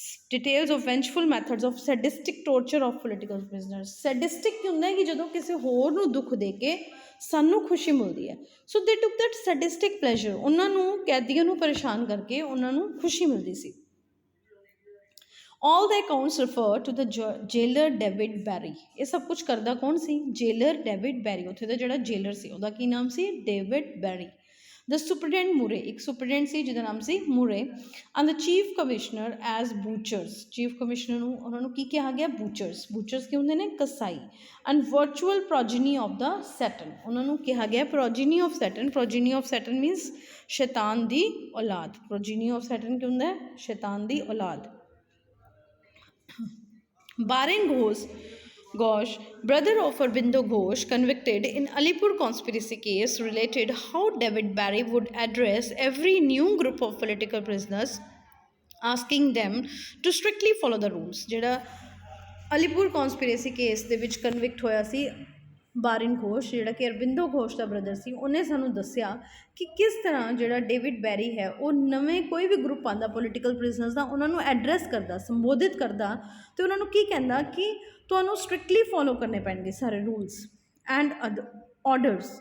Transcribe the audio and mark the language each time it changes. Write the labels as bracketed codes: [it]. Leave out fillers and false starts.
[en] Details of vengeful methods of sadistic torture of political prisoners. [pa] ਸੈਡਿਸਟਿਕ ਕੀ ਹੁੰਦਾ ਹੈ ਕਿ ਜਦੋਂ ਕਿਸੇ ਹੋਰ ਨੂੰ ਦੁੱਖ ਦੇ ਕੇ ਸਾਨੂੰ ਖੁਸ਼ੀ ਮਿਲਦੀ ਹੈ। [en] so they took that sadistic pleasure, [pa] ਉਹਨਾਂ ਨੂੰ ਕੈਦੀਆਂ ਨੂੰ ਪਰੇਸ਼ਾਨ ਕਰਕੇ ਉਹਨਾਂ ਨੂੰ ਖੁਸ਼ੀ ਮਿਲਦੀ ਸੀ। [en] All the accounts refer to the jailer David Barry। [pa] ਇਹ ਸਭ ਕੁਝ ਕਰਦਾ ਕੌਣ ਸੀ? ਜੇਲਰ ਡੇਵਿਡ ਬੈਰੀ, ਉੱਥੇ ਦਾ ਜਿਹੜਾ ਜੇਲਰ ਸੀ ਉਹਦਾ ਕੀ ਨਾਮ ਸੀ? ਡੇਵਿਡ ਬੈਰੀ। [en] the superintendent Murray, [pa] ਇੱਕ ਸੁਪਰਡੈਂਟ ਸੀ ਜਿਹਦਾ ਨਾਮ ਸੀ ਮੂਰੇ, [en] And the chief commissioner as butchers. [pa] Chief commissioner ਨੂੰ ਉਹਨਾਂ ਨੂੰ ਕੀ ਕਿਹਾ ਗਿਆ? ਬੂਚਰਸ। ਬੂਚਰਸ ਕੀ ਹੁੰਦੇ ਨੇ? ਕਸਾਈ। [en] and virtual progeny of the Satan, [pa] ਉਹਨਾਂ ਨੂੰ ਕਿਹਾ ਗਿਆ [en] Progeny of Satan. Progeny of Satan means [pa] ਸ਼ੈਤਾਨ ਦੀ ਔਲਾਦ। [en] progeny of Satan [pa] ਕੀ ਹੁੰਦਾ ਹੈ? ਸ਼ੈਤਾਨ ਦੀ ਔਲਾਦ। [en] Barin Ghosh, brother of Aurobindo Ghosh, convicted in Alipur conspiracy case, related how David Barry would address every new group of political prisoners, asking them to strictly follow the rules। [pa] ਜਿਹੜਾ Alipur ਕੌਂਸਪੀਰੇਸੀ case ਦੇ ਵਿੱਚ convict ਹੋਇਆ ਸੀ ਬਾਰਿਨ ਘੋਸ਼, ਜਿਹੜਾ ਕਿ ਅਰਬਿੰਦੋ ਘੋਸ਼ ਦਾ brother ਸੀ, ਉਹਨੇ ਸਾਨੂੰ ਦੱਸਿਆ ਕਿ ਕਿਸ ਤਰ੍ਹਾਂ ਜਿਹੜਾ ਡੇਵਿਡ ਬੈਰੀ ਹੈ, ਉਹ ਨਵੇਂ ਕੋਈ ਵੀ ਗਰੁੱਪ ਆਉਂਦਾ ਪੋਲੀਟੀਕਲ ਪ੍ਰਿਜ਼ਨਰਸ ਦਾ, ਉਹਨਾਂ ਨੂੰ ਐਡਰੈਸ ਕਰਦਾ, ਸੰਬੋਧਿਤ ਕਰਦਾ, ਅਤੇ ਉਹਨਾਂ ਨੂੰ ਕੀ ਕਹਿੰਦਾ ਕਿ ਤੁਹਾਨੂੰ ਸਟ੍ਰਿਕਟਲੀ ਫੋਲੋ ਕਰਨੇ ਪੈਣਗੇ ਸਾਰੇ [en] Rules and orders.